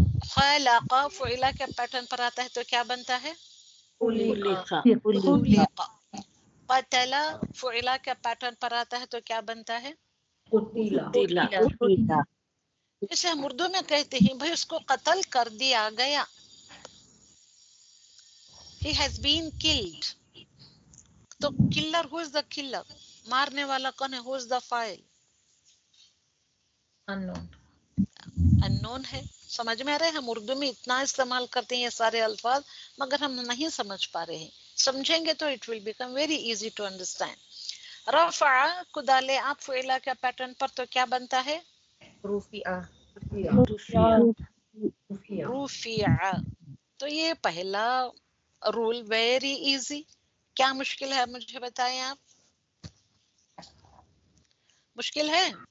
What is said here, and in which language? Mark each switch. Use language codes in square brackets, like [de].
[ur] خلق فعیلہ کے پیٹرن پر آتا ہے تو کیا بنتا ہے؟ خلق. قتل فعیلہ کے پیٹرن پر آتا ہے تو کیا بنتا ہے؟ قتیلا. اسے ہم اردو میں کہتے ہیں بھائی اس کو قتل کر دیا گیا. [en] He has been killed. تو killer who is the killer؟ [ur] مارنے والا کون ہے؟ [en] who is the file؟ unknown ہے. [ur] سمجھ میں آ رہے ہیں؟ ہم اردو میں اتنا استعمال کرتے ہیں یہ سارے الفاظ مگر ہم نہیں سمجھ پا رہے ہیں. سمجھیں گے تو [en] it will become very easy to understand. [ur] رفع کو ڈالے آپ فعیلہ کے پیٹرن پر تو کیا بنتا ہے؟ رفع. تو یہ پہلا رول [en] Very easy. [ur] کیا مشکل ہے مجھے بتائیں آپ؟ مشکل ہے؟